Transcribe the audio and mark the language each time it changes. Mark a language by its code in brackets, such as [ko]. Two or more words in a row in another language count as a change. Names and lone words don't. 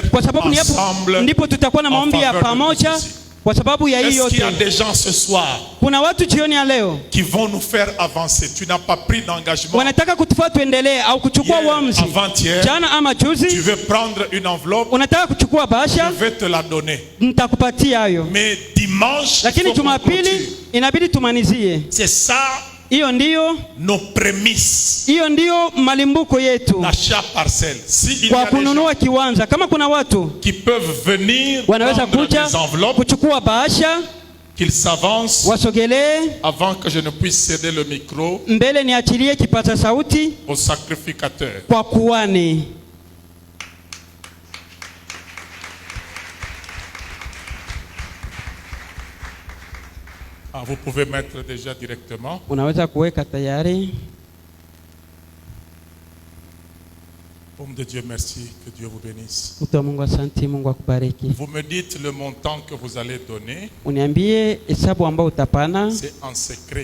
[sw] kwa sababu [fr] ensemble. [sw] ndipo tutakuwa na maombi ya pamoja. Kwa sababu ya hii [fr] Est-ce qu'il y a [sw] yote, [fr] des gens ce soir [sw] kuna watu jioni ya leo [fr] qui vont nous faire avancer? Tu n'as pas pris d'engagement [sw] wanataka kutufaa tuendelee au kuchukua [fr] hier, [sw] uamuzi [fr] avant-hier. [sw] jana ama [fr] Tu [sw] juzi, [fr] veux prendre une enveloppe, [sw] unataka kuchukua bahasha, [fr] je vais te la donner. [sw] nitakupatia hayo, [fr] Mais dimanche, il [sw] lakini [fr] faut qu'on [sw] Jumapili [fr] clôture. [sw] inabidi tumanizie. [fr] C'est ça [sw] Hiyo ndiyo, [fr] nos prémices [sw] hiyo ndiyo malimbuko yetu [fr] d'achat parcelle. S'il y [sw] kwa [fr] a des gens [sw] kununua kiwanja. Kama kuna watu [fr] qui peuvent venir [sw] wanaweza [fr] prendre [sw] kuja [fr] des enveloppes, [sw] kuchukua bahasha, [fr] qu'ils s'avancent [sw] wasogelee [fr] avant que je ne puisse céder le micro [sw] mbele, niachilie kipaza sauti [fr] au sacrificateur. [sw] kwa kuhani. [fr] Ah, vous pouvez mettre déjà directement. [sw] Unaweza kuweka tayari. [fr] Homme de Dieu, merci, que Dieu vous bénisse. [sw] Mtu wa Mungu, asante. Mungu akubariki. [fr] Vous me dites le montant que vous allez donner, [sw] Uniambie hesabu ambayo utapana, [fr] c'est en secret.